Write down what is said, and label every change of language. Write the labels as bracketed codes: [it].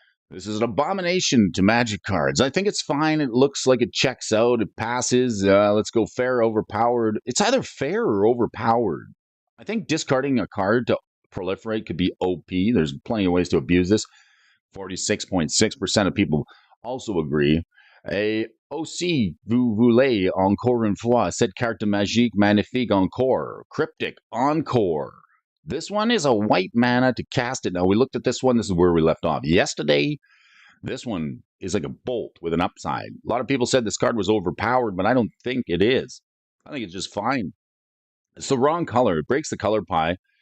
[en] This is an abomination to Magic cards. I think it's fine. It looks like it checks out. It passes. Let's go fair, overpowered. It's either fair or overpowered. I think discarding a card to proliferate could be OP. There's plenty of ways to abuse this. 46.6% of people also agree. [fr] Et aussi, vous voulez encore une fois cette carte magique magnifique encore. [en] Cryptic Encore. This one is a white mana to cast it. Now, we looked at this one. This is where we left off yesterday. This one is like a bolt with an upside. A lot of people said this card was overpowered, but I don't think it is. I think it's just fine. It's the wrong color. It breaks the color pie.